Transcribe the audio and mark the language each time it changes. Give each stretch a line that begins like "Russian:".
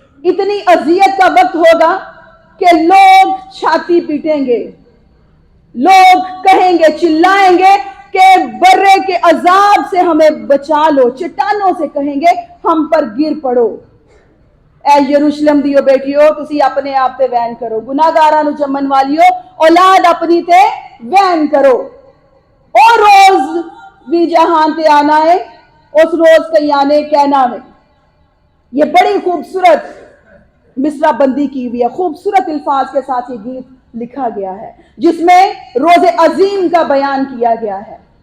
Urdu: اتنی اذیت کا وقت ہوگا کہ لوگ چھاتی پیٹیں گے، لوگ کہیں گے، چلائیں گے کہ برے کے عذاب سے ہمیں بچا لو. چٹانوں سے کہیں گے ہم پر گر پڑو.
Punjabi: اے یروشلم دیو بیٹیو، تسی اپنے آپ تے وین کرو. گناہگاراں نو جمن والیو، اولاد اپنی تے وین کرو. اور روز بھی جہان تے آنا ہے، اس روز کئی آنے کہنا ہے.
Urdu: یہ بڑی خوبصورت مصرع بندی کی ہوئی ہے. خوبصورت الفاظ کے ساتھ یہ گیت لکھا گیا ہے جس میں روز عظیم کا بیان کیا گیا ہے.